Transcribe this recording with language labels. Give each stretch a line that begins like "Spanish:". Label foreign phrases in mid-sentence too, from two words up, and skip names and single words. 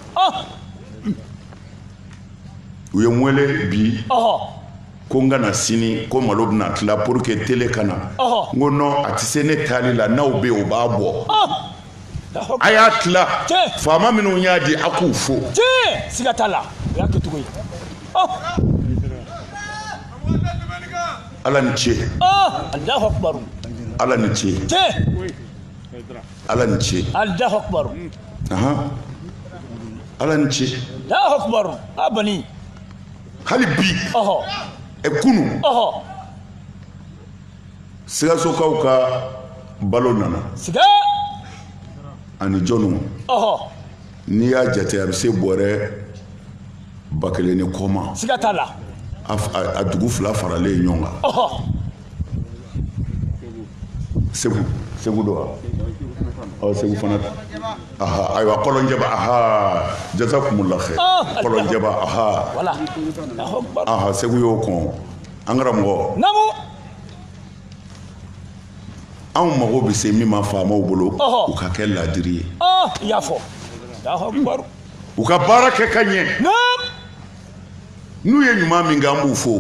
Bambara: u ye n wele bi ko n ka na sini ko malo bɛna tila
French: pour que
Bambara: télé ka na n ko non a tɛ se ne taali la n'aw bɛ yen o b'a bɔ a y'a tila faama minnu y'a di a k'u fo siga t'a la o y'a kɛcogo ye ala ni ce
Arabic: الله أكبر
Bambara: ala ni ce ala ni ce
Arabic: الله أكبر
Bambara: ala ni ce
Arabic: الله أكبر أباني
Bambara: hali bi kunu Sikasokaw ka balo nana siga ani jɔnw n'i y'a jate a bɛ se bɔrɛ 1000 ni kɔma siga t'a la a dugu 2 faralen ɲɔgɔn kan Segu do wa Segu fana ayiwa Kɔlɔnjɛba
Arabic: جزاكم الله خير
Bambara: Kɔlɔnjɛba wala Segu y'o kɔn an karamɔgɔ anw mago bɛ se min ma faamaw bolo u ka kɛ ladiri ye i y'a fɔ u ka baara kɛ ka ɲɛ n'u ye ɲuman min kɛ an b'u fo